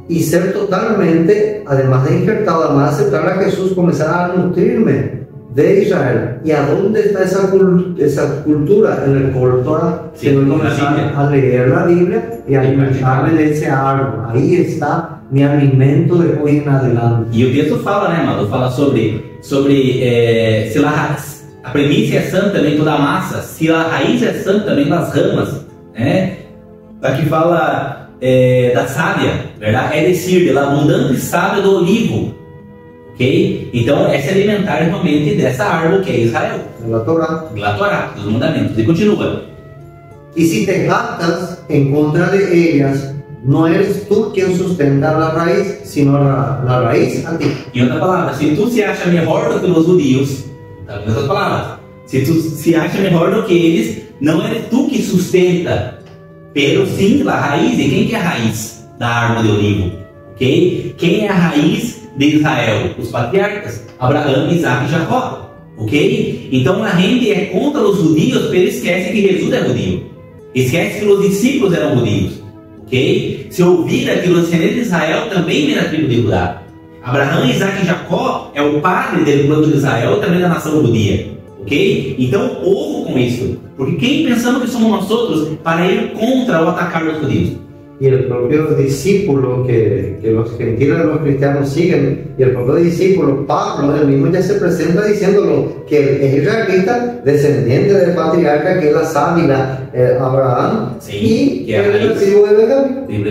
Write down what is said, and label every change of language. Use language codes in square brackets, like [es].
[es] y ser totalmente, además de injertado, además de aceptar a Jesús, comenzar a nutrirme de Israel. ¿Y a dónde está esa cultura? En el Cortorá. Sí, tengo que comenzar a leer la Biblia y a alimentarme de esse árbol. Ahí está mi alimento de hoy en adelante. [pt] E o texto fala, né, amado? Fala sobre se a primícia é sã também toda a massa, se a raiz é sã também das ramas, né? Aqui fala da sábia, verdade? É decir, da abundante sábia do olivo, ok? Então, é se alimentar realmente dessa árvore que é Israel. [es] La Torá. [pt] La Torá, dos mandamentos. E continua. [es] Y si te jactas en contra de ellas, no eres tú quien sustenta la raíz, sino la raíz a ti. [pt] Em outra palavra, se tu se acha melhor do que os judios, tá vendo essas palavras? Se tu se acha melhor do que eles, não eres tu que sustenta, pero sim a raiz. E quem que é a raiz da árvore de olivo? Ok? Quem é a raiz de Israel? Os patriarcas, Abraão, Isaac e Jacó. Ok? Então a gente é contra os judios, pero esquece que Jesus é judio. Esquece que os discípulos eram judios. Ok? Se ouvir aquilo, os descendentes de Israel também vem da tribo de Judá. Abraão, Isaac e Jacó é o padre do povo de Israel, também da nação judia. Ok? Então, ouvo com isso. Porque quem pensamos que somos nós outros para ir contra ou atacar os judios? [es] Y el propio discípulo que los gentiles, los cristianos siguen, y el propio discípulo, Pablo, él mismo ya se presenta diciéndolo, que es israelita, descendiente del patriarca, que es la sábila Abraham, sí, y que es el tribu de